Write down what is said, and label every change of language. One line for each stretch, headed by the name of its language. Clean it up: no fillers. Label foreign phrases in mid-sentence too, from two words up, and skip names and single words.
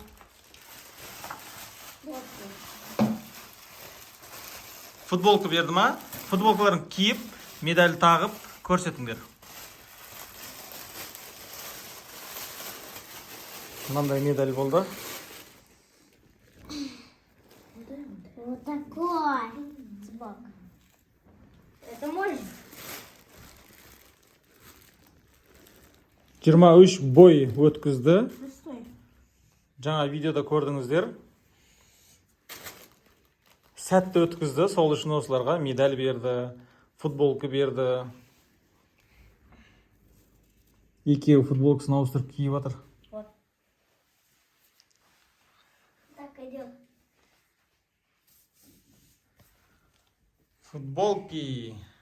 Kazakh: Футболка берді ма? Футболкаларын киіп, медаль тағып, көрсетіңдер. Мынандай медаль болды.
Russian: Вот такой. Собака. Это можно?
Kazakh: 23 бой өткізді.
Russian: Стой.
Kazakh: Жаңа видеода көрдіңіздер. сәтті өткізді. Сол үшін осыларға медаль берді, футболка берді. Екеуі футболкасын ауыстырып киіп жатыр.
Russian: Вот. Так, идем. Футболки.